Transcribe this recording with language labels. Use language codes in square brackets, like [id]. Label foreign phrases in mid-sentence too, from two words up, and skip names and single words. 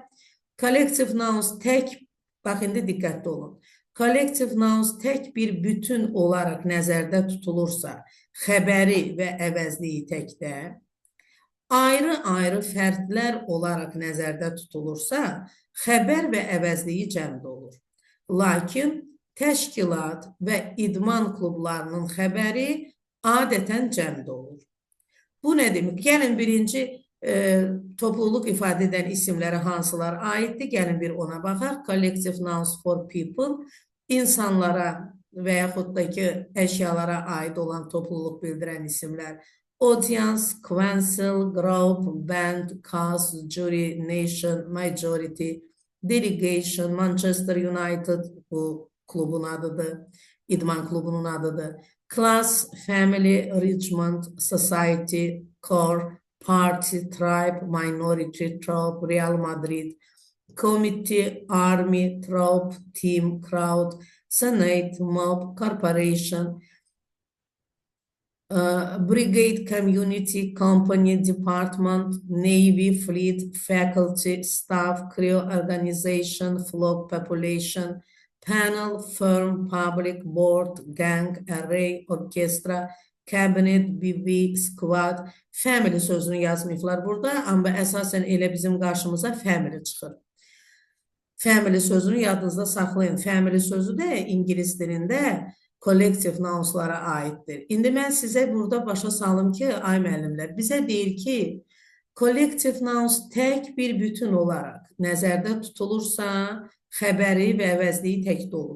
[en] Collective nouns [az] tək, bax indi diqqətli olun, [en] collective nouns [az] tək bir bütün olaraq nəzərdə tutulursa, xəbəri və əvəzliyi təkdə, ayrı-ayrı fərdlər olaraq nəzərdə tutulursa, xəbər və əvəzliyi cəmdə olur. Lakin təşkilat və idman klublarının xəbəri adətən cəmdə olur. Bu nə demək? Gəlin birinci topluluq ifadə edən isimlərə hansılar aiddir? Gəlin bir ona baxaq. [en] Collective nouns for people, [az] insanlara və yaxud da ki, əşyalara aid olan topluluq bildirən isimlər. [en] Audience, council, group, band, cast, jury, nation, majority, delegation, Manchester United, [az] bu klubun adıdır, idman klubunun adıdır. [en] Class, family, Richmond, society, core, party, tribe, minority, troop, Real Madrid, committee, army, troop, team, crowd, senate, mob, corporation, brigade, community, company, department, navy, fleet, faculty, staff, crew, organization, flock, population, panel, firm, public, board, gang, array, orchestra, cabinet, BB, squad, family [az] sözünü yazmayıblar burada, amma əsasən elə bizim qarşımıza family çıxır. Family sözünü yadınızda saxlayın. Family sözü də İngilis dilində [en] collective nounslara [az] aiddir. İndi mən sizə burada başa salım ki, ay müəllimlər, bizə deyir ki, [en] collective nouns [az] tək bir bütün olaraq nəzərdə tutulursa, xəbəri və əvəzliyi təkdə olur.